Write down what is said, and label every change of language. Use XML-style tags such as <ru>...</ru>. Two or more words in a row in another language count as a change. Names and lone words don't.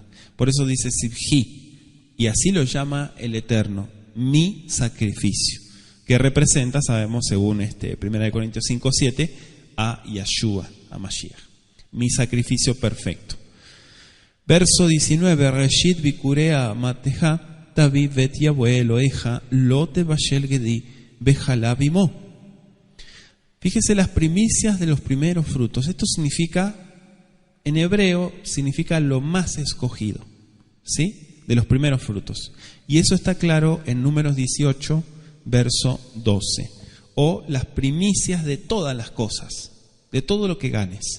<es>Por eso dice Sibhi, y así lo llama el Eterno, mi sacrificio, que representa, sabemos, según 1 Corintios 5, 7, a Yeshua, a Mashiach, mi sacrificio perfecto. Verso 19,</es> <he>ראשית בכורי אדמתך תביא בית יהוה אלהיך לא תבשל גדי בחלב אמו.</he> <es>Fíjese las primicias de los primeros frutos. Esto significa, en hebreo, significa lo más escogido, ¿sí? De los primeros frutos. Y eso está claro en Números 18, verso 12. O las primicias de todas las cosas, de todo lo que ganes.</es>